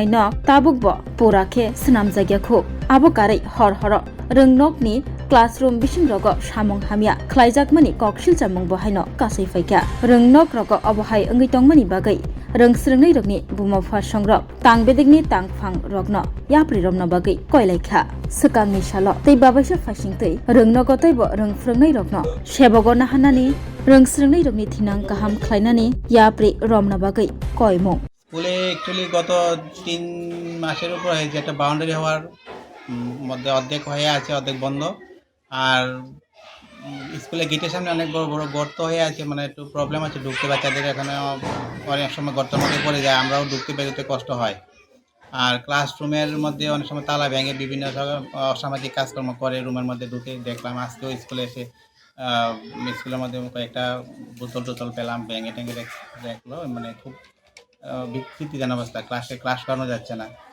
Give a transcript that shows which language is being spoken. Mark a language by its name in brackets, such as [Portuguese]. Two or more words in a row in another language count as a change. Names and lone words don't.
[Bodo] नग ताबुकबो पुराखे स्नाम जायगाखौ आबकारै हर हर रोंनगनि क्लासरूम बिसिं रग सामुं हामिया ख्लाइजाकमानि ककसिल जामुं बहायनो कासैफाइका रोंनग रग अबहाय ओंगैतंमानि बागै रोंस्रोंनाय रगनि बुमाफा संग्रब तांबेदेगनि तांफां रगन याप्रि रमन बागै कयलायखा सकांनि साल तै बाबायसा फासिंतै रोंनगतैबो रोंफ्रोंनाय रगन सेबग नाहानानि रोंस्रोंनाय रगनि थिनां गाहाम ख्लायनानि याप्रि रमन बागै कयमु [Bangla] স্কুলে অ্যাকচুয়ালি গত 3 মাসের উপর হয়েছে একটা বাউন্ডারি হওয়ার মধ্যে অর্ধেক হয়ে আছে অর্ধেক বন্ধ আর স্কুলে গেটের সামনে অনেক বড় বড় গর্ত হয়ে আছে মানে একটু প্রবলেম আছে ঢুকতে বাচ্চাদের এখানে অনেক সময় গর্তের মধ্যে পড়ে যায় আমরাও ঢুকতে বেরোতে কষ্ট হয় আর ক্লাসরুমের মধ্যে অনেক সময় তালা ভেঙে বিভিন্ন অসামাজিক কাজকর্ম করে রুমের মধ্যে ঢুকে দেখলাম আজকেও স্কুলে এসে স্কুলের মধ্যে কয়েকটা বোতল টোতল পেলাম ভেঙে টেঙে দেখলো মানে খুব বিকৃতিজনক অবস্থা ক্লাস করানো যাচ্ছে না